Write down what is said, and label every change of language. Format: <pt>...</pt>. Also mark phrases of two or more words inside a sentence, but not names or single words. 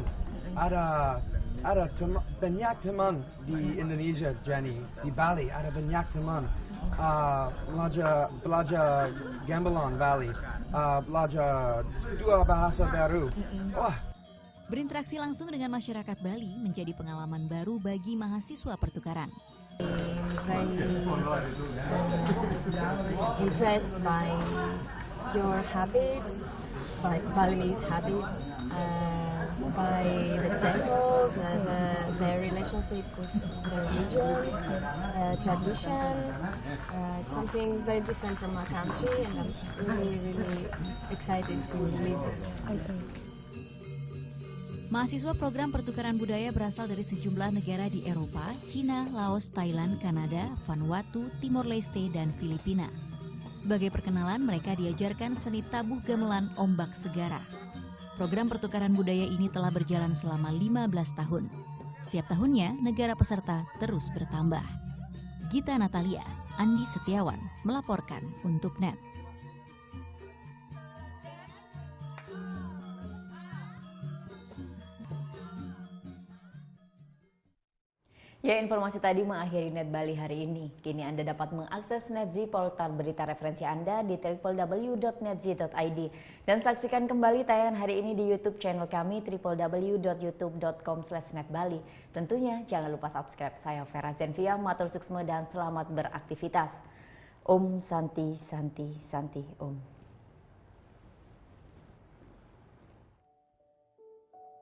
<id>Ada banyak teman di Indonesia, Jenny. Di Bali ada banyak teman. Belajar gamelan Bali, belajar 2 bahasa baru. Wah. Berinteraksi langsung dengan masyarakat Bali menjadi pengalaman baru bagi mahasiswa pertukaran.</id> <en>Very impressed by your habits, by Balinese habits. By the temples, the relationship with the religion, tradition. It's something very different from our country, and I'm really excited to live this.</en> <id>Mahasiswa program pertukaran budaya berasal dari sejumlah negara di Eropa, Cina, Laos, Thailand, Kanada, Vanuatu, Timor Leste, dan Filipina. Sebagai perkenalan, mereka diajarkan seni tabuh gamelan ombak segara. Program pertukaran budaya ini telah berjalan selama 15 tahun. Setiap tahunnya, negara peserta terus bertambah. Gita Natalia, Andi Setiawan, melaporkan untuk NET. Ya, informasi tadi mengakhiri Net Bali hari ini. Kini Anda dapat mengakses NetZ portal berita referensi Anda di www.netz.id dan saksikan kembali tayangan hari ini di YouTube channel kami www.youtube.com/netbali. Tentunya jangan lupa subscribe. Saya Vera Zenvia,</id> <ban>matur suksma</ban> <id>dan selamat beraktivitas.</id> <sa>Om Santi Santi Santi Om.</sa>